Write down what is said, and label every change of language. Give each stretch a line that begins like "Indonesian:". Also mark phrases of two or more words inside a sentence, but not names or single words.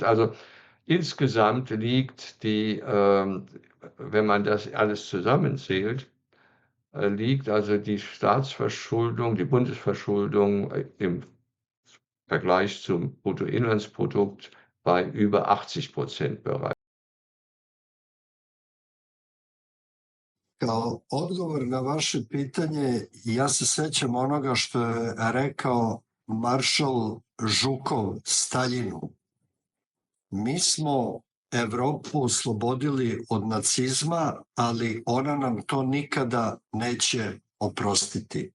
German: Also insgesamt liegt wenn man das alles zusammenzählt, liegt also die Staatsverschuldung, die Bundesverschuldung im Vergleich zum Bruttoinlandsprodukt bei über 80% bereits.
Serbian: Kao odgovor na vaše pitanje, ja se sećam onoga što je rekao maršal Žukov Staljinu. Mi smo Evropu oslobodili od nacizma, ali ona nam to nikada neće oprostiti.